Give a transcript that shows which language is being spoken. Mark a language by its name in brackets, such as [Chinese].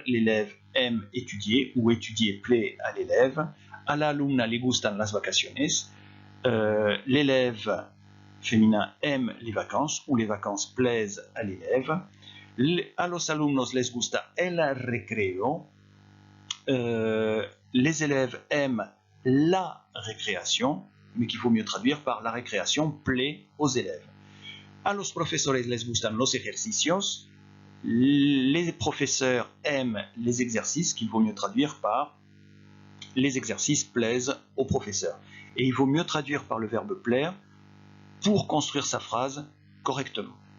[French] L'élève aime étudier ou étudier plaît à l'élève. [Spanish] A la alumna le gustan las vacaciones. [French] L'élève féminin aime les vacances ou les vacances plaisent à l'élève. [Spanish] A los alumnos les gusta el recreo. [French] Les élèves aiment la récréation, mais qu'il faut mieux traduire par la récréation plaît aux élèves. [Spanish] A los profesores les gustan los ejercicios. [French] Les professeurs aiment les exercices, qu'il vaut mieux traduire par les exercices plaisent aux professeurs. Et il vaut mieux traduire par le verbe plaire pour construire sa phrase correctement.